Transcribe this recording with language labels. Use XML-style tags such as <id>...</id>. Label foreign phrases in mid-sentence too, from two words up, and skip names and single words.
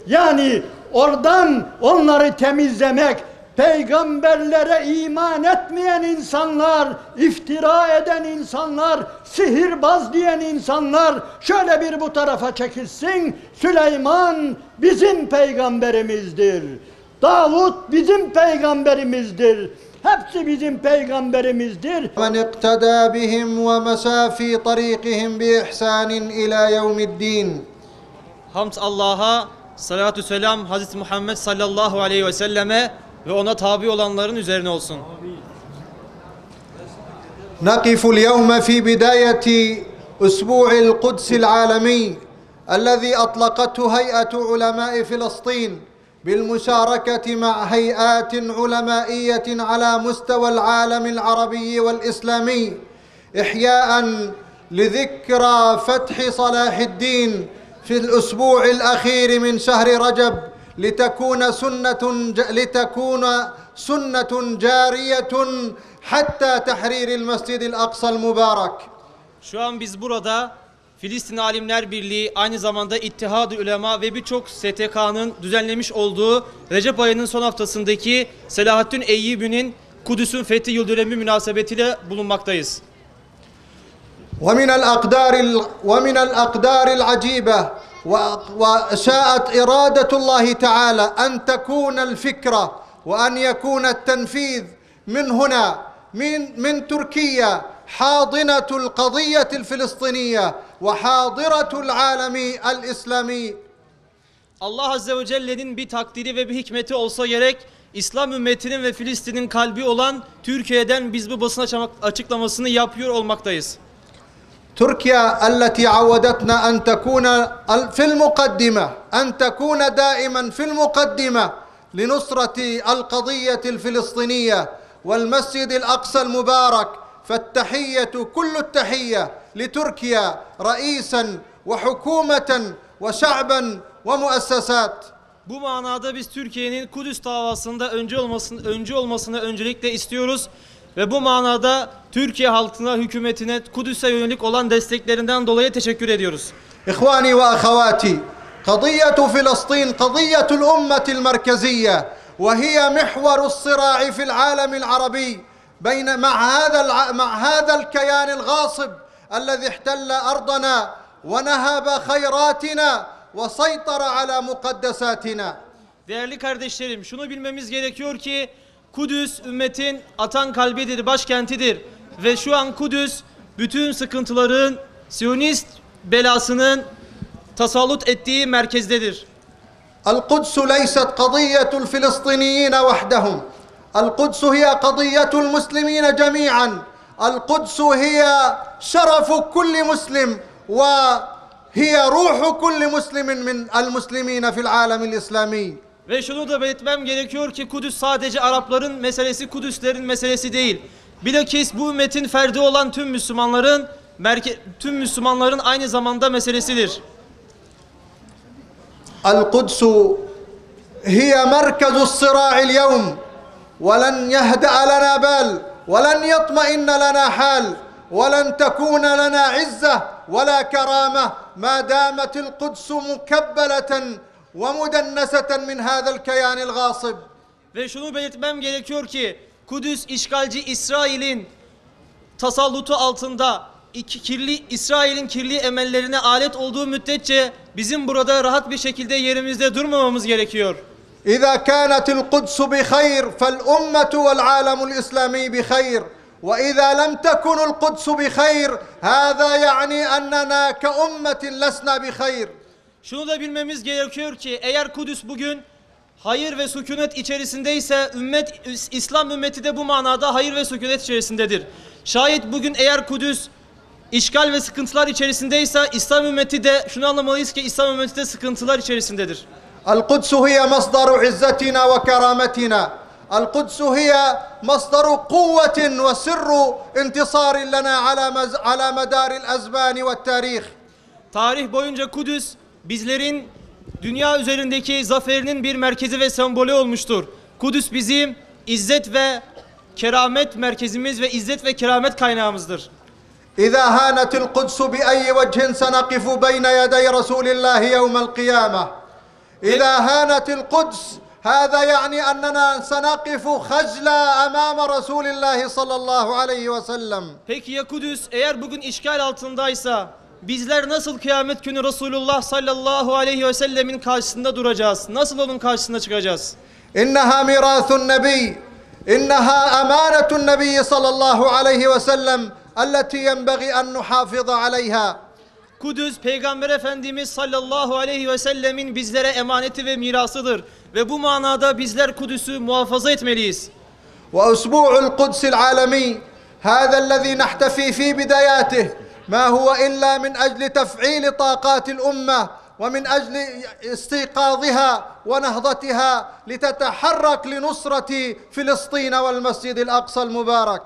<tr>Yani oradan onları temizlemek, peygamberlere iman etmeyen insanlar, iftira eden insanlar, sihirbaz diyen insanlar şöyle bir bu tarafa çekilsin. Süleyman bizim peygamberimizdir. Davut bizim peygamberimizdir. Hepsi bizim peygamberimizdir.</tr> <ar>من اقتدى بهم ومسى في طريقهم بإحسان إلى يوم الدين.</ar> <tr>Hamd Allah'a, salatü selam Hazreti Muhammed</tr> <ar>صلى الله عليه وسلم</ar> <tr>ve ona tabi olanların üzerine olsun.</tr> <ar>نقف اليوم في بداية أسبوع القدس العالمي الذي أطلقته هيئة علماء فلسطين بالمشاركة مع هيئات علمائية على مستوى العالم العربي والإسلامي إحياء لذكرى فتح صلاح الدين في الأسبوع الأخير من شهر رجب لتكون سنة جارية حتى تحرير المسجد الأقصى المبارك.</ar> <tr>Şu an biz burada Filistin Alimler Birliği, aynı zamanda İttihad-ı Ulema ve birçok STK'nın düzenlemiş olduğu Recep ayının son haftasındaki Selahaddin Eyyubi'nin Kudüs'ün fethi yıldönümü münasebetiyle bulunmaktayız.</tr> <ar>ومن الأقدار العجيبة وشاءت إرادة الله تعالى أن تكون الفكرة وأن يكون التنفيذ من هنا من تركيا حاضنة القضية الفلسطينية وحاضرة العالم الإسلامي.</ar> <tr>Allah</tr> <ar>عز وجل</ar> <tr>bir takdiri ve bir hikmeti olsa gerek, İslam ümmetinin ve Filistin'in kalbi olan Türkiye'den biz bu basın açıklamasını yapıyor olmaktayız.</tr> <ar>تركيا التي عودتنا أن تكون في المقدمة أن تكون دائما في المقدمة لنصرة القضية الفلسطينية والمسجد الأقصى المبارك، فالتحية كل التحية لتركيا رئيسا وحكومة وشعبا ومؤسسات.</ar> <tr>Bu manada biz Türkiye'nin Kudüs davasında öncü olmasını öncelikle istiyoruz. Ve bu manada Türkiye halkına, hükümetine Kudüs'e yönelik olan desteklerinden dolayı teşekkür ediyoruz.</tr> <ar>إخواني وأخواتي، قضية فلسطين قضية الأمة المركزية وهي محور الصراع في العالم العربي مع هذا الكيان الغاصب الذي احتل أرضنا ونهب خيراتنا وسيطر على مقدساتنا.</ar> <tr>Değerli kardeşlerim, şunu bilmemiz gerekiyor ki Kudüs ümmetin atan kalbidir, başkentidir ve şu an Kudüs bütün sıkıntıların, Siyonist belasının tasallut ettiği merkezdedir.</tr> <ar>القدس ليست قضية الفلسطينيين وحدهم، القدس هي قضية المسلمين جميعا، القدس هي شرف كل مسلم وهي روح كل مسلم من المسلمين في العالم الإسلامي.</ar> <tr>Ve şunu da belirtmem gerekiyor ki Kudüs sadece Arapların meselesi, Kudüslerin meselesi değil. Bilakis bu ümmetin ferdi olan tüm Müslümanların aynı zamanda meselesidir.</tr> <ar>القدس هي مركز الصراع اليوم ولن يهدأ لنا بال ولن يطمئن لنا حال ولن تكون لنا عزة ولا كرامة ما دامت القدس مكبلة ومدنسة من هذا الكيان الغاصب.</ar> <tr>Ve şunu belirtmem gerekiyor ki Kudüs işgalci İsrail'in tasallutu altında İsrail'in kirli emellerine alet olduğu müddetçe bizim burada rahat bir şekilde yerimizde durmamamız gerekiyor.</tr> <ar>إذا كانت القدس بخير فالأمة والعالم الإسلامي بخير وإذا لم تكن القدس بخير هذا يعني أننا كأمة لسنا بخير.</ar> <tr>Şunu da bilmemiz gerekiyor ki eğer Kudüs bugün hayır ve sükunet içerisindeyse İslam ümmeti de bu manada hayır ve sükunet içerisindedir. Şayet bugün eğer Kudüs işgal ve sıkıntılar içerisindeyse İslam ümmeti de şunu anlamalıyız ki İslam ümmeti de sıkıntılar içerisindedir.</tr> <ar>القدس هي مصدر عزتنا وكرامتنا، القدس هي مصدر قوة وسر انتصار لنا على مدار الأزمان والتاريخ.</ar> <tr>Tarih boyunca Kudüs bizlerin dünya üzerindeki zaferinin bir merkezi ve sembolü olmuştur. Kudüs bizim izzet ve keramet merkezimiz ve izzet ve keramet kaynağımızdır.</tr> <ar>إذا هانت القدس بأي وجه سنقف بين يدي رسول الله يوم القيامة. إذا هانت القدس هذا يعني أننا سنقف خجلا أمام رسول الله صلى الله عليه وسلم.</ar> <tr>Peki ya Kudüs eğer bugün işgal altındaysa bizler nasıl kıyamet günü Resulullah</tr> <ar>صلى الله عليه وسلم</ar> <tr>karşısında duracağız? Nasıl onun karşısına çıkacağız?</tr> <ar>إنها ميراث النبي، إنها أمانة النبي صلى الله عليه وسلم التي ينبغي أن نحافظ عليها.</ar> <tr>Kudüs Peygamber Efendimiz</tr> <ar>صلى الله عليه وسلم</ar> <tr>bizlere emaneti ve mirasıdır. Ve bu manada bizler Kudüs'ü muhafaza etmeliyiz.</tr> <ar>وأسبوع القدس العالمي هذا الذي نحتفي في بداياته ما هو إلا من أجل تفعيل طاقات الأمة ومن أجل استيقاظها ونهضتها لتتحرك لنصرة فلسطين والمسجد الأقصى المبارك.</ar>